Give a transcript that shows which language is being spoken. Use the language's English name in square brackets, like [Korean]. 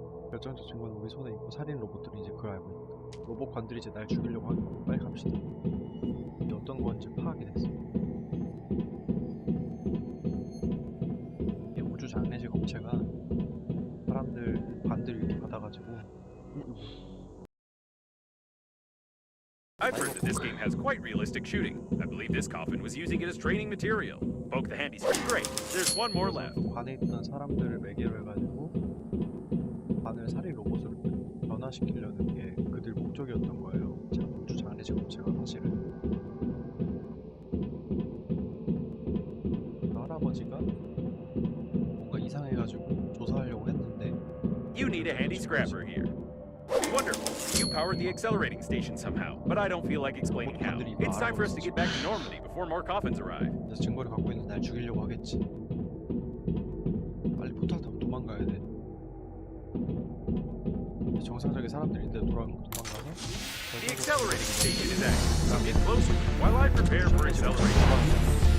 [Korean] 결정적 증거는 우리 손에 있고 살인 로봇들은 이제 그걸 알고 있다. 로봇 관들이 이제 날 죽이려고 하는 거. 빨리 갑시다. 이게 어떤 건지 파악이 됐어. 이게 우주 장례식 업체가 사람들 관들 이렇게 받아가지고 [English] I've heard that this game has quite realistic shooting. I believe this coffin was using it as training material. Poke the handy stick. Great. There's one more left. [Korean] 관에 있던 사람들을 매개로 해가지고 관을 살인 로봇으로 변화시키려는 게 그들 목적이었던 거예요. 자, 우주 장례식 업체가 사실은 할아버지가 뭔가 이상해가지고 조사하려고 했는데 [English] You need a handy scrapper here. Wonderful. You powered the accelerating station somehow, but I don't feel like explaining how. It's time for us to get back to normality before more coffins arrive. [Korean] 그래서 증거를 갖고 있는 날 죽이려고 하겠지. 빨리 포탈 타고 도망가야 돼. 정상적인 사람들인데 도망가서 [English] The accelerating station is active. Come get closer while I prepare for acceleration.